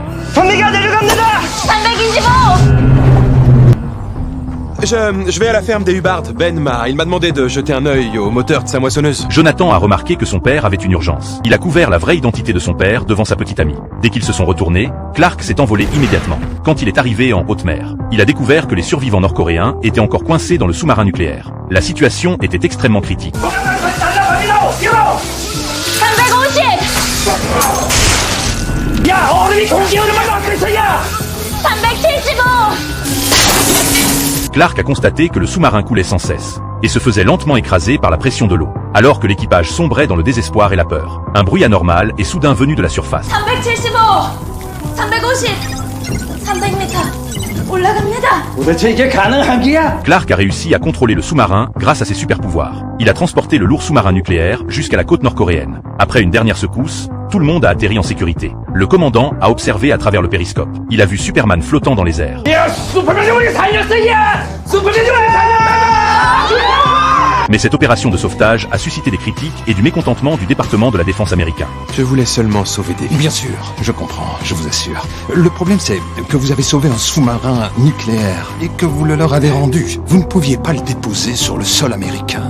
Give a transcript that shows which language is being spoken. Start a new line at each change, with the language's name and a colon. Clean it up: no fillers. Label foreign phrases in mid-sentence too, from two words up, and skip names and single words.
Korean: 선배가 내려갑니다! 325!
French: Je vais à la ferme des Hubbard. Il m'a demandé de jeter un œil au moteur de sa moissonneuse. Jonathan a remarqué que son père avait une urgence. Il a couvert la vraie identité de son père devant sa petite amie. Dès qu'ils se sont retournés, Clark s'est envolé immédiatement. Quand il est arrivé en haute mer, il a découvert que les survivants nord-coréens étaient encore coincés dans le sous-marin nucléaire. La situation était extrêmement critique.
Korean: 350! 야, 얼음이 공기 흐름을 막고 있어, 야! 375!
French: Clark a constaté que le sous-marin coulait sans cesse et se faisait lentement écraser par la pression de l'eau, alors que l'équipage sombrait dans le désespoir et la peur. Un bruit anormal est soudain venu de la surface.
Korean: 375! 350! 300m! 올라갑니다! 도대체 이게 가능한 기야?
French: Clark a réussi à contrôler le sous-marin grâce à ses super-pouvoirs. Il a transporté le lourd sous-marin nucléaire jusqu'à la côte nord-coréenne. Après une dernière secousse, tout le monde a atterri en sécurité. Le commandant a observé à travers le périscope. Il a vu Superman flottant dans les airs.
Korean: 야, 슈퍼맨이 우리 살렸어, 야! 슈퍼맨이 우리 살렸다!
French: Mais cette opération de sauvetage a suscité des critiques et du mécontentement du département de la défense américain. Je voulais seulement sauver des vies. Bien sûr, je comprends, je vous assure. Le problème c'est que vous avez sauvé un sous-marin nucléaire et que vous le leur avez rendu. Vous ne pouviez pas le déposer sur le sol américain.